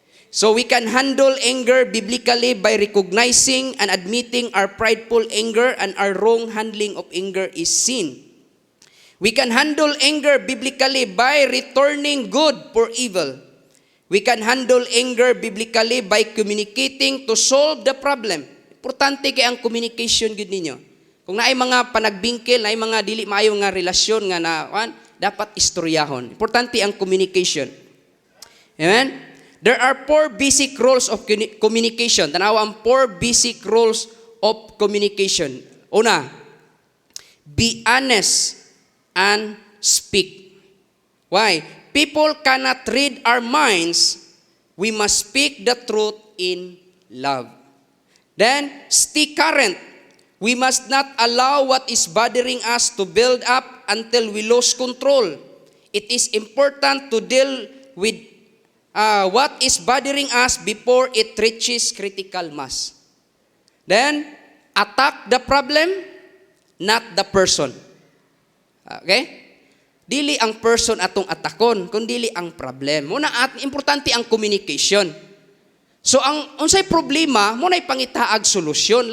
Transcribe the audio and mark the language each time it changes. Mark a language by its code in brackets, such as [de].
[en] So we can handle anger biblically by recognizing and admitting our prideful anger, and our wrong handling of anger is sin. We can handle anger biblically by returning good for evil. We can handle anger biblically by communicating to solve the problem. [ceb] Importante kay ang communication gud ninyo. Kung naay mga panagbingkil, naay mga dili maayo nga relasyon nga dapat istoryahon. Importante ang communication. Amen? [en] There are 4 basic rules of communication. [ceb] Tanawa ang [en] 4 basic rules of communication. [ceb] Una, [en] be honest and speak. Why? People cannot read our minds. We must speak the truth in love. Then, stay current. We must not allow what is bothering us to build up until we lose control. It is important to deal with what is bothering us before it reaches critical mass. Then, attack the problem, not the person. Okay? [ceb] Dili ang person atong atakon, kundi ang problem. Muna importante ang communication. So ang unsay problema, mo nay pangitaag solusyon.